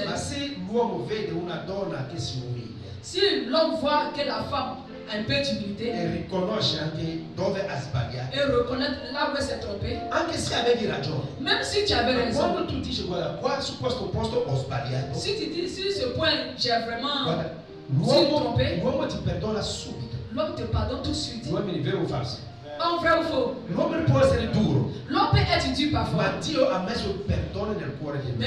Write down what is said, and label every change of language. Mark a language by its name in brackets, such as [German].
[Italian] ma se l'uomo vede una donna che si umilia [French] Si l'homme voit que la femme a un peu d'humilité [Italian] e riconosce anche dove ha sbagliato, [French] et reconnaît là où elle s'est trompée, [Italian] anche se avevi ragione, [French] même si tu avais raison, [Italian] quando tu dici guarda qua su questo posto ho sbagliato, [French] si tu dis sur ce point j'ai vraiment, [Italian] guarda, [French] trompé. [Italian] l'uomo ti perdona subito. [French] l'homme te pardonne tout de suite. [Italian] Gli uomini, vero o falso? [French] En vrai ou faux? [Italian] L'uomo può essere duro, [French] L'homme peut être dur parfois, [Italian] ma Dio ha messo il perdono nel cuore di me.